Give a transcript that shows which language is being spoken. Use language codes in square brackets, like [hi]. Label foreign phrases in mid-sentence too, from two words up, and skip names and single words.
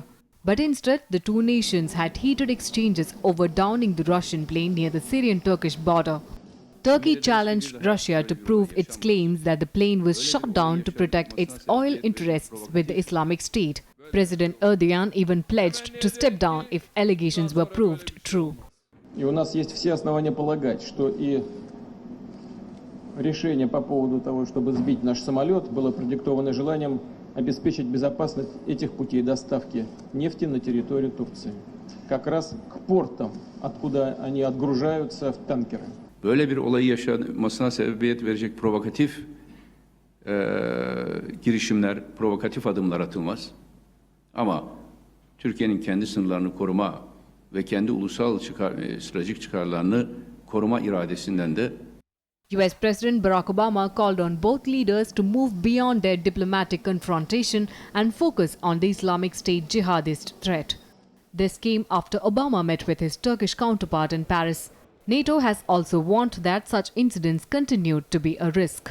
[en] But instead, the two nations had heated exchanges over downing the Russian plane near the Syrian-Turkish border. Turkey challenged Russia to prove its claims that the plane was shot down to protect its oil interests with the Islamic State. President Erdogan even pledged to step down if allegations were proved true. [ru] Решение по поводу того, чтобы сбить наш самолет, было продиктовано желанием обеспечить безопасность этих путей доставки нефти на территорию Турции, как раз к портам, откуда они отгружаются в танкеры. [tr] Böyle bir olayı yaşamasına sebebiyet verecek provokatif girişimler, provokatif adımlar atılmaz. Ama Türkiye'nin kendi sınırlarını koruma ve kendi ulusal stratejik çıkarlarını koruma iradesinden de [en] US President Barack Obama called on both leaders to move beyond their diplomatic confrontation and focus on the Islamic State jihadist threat. This came after Obama met with his Turkish counterpart in Paris. NATO has also warned that such incidents continued to be a risk.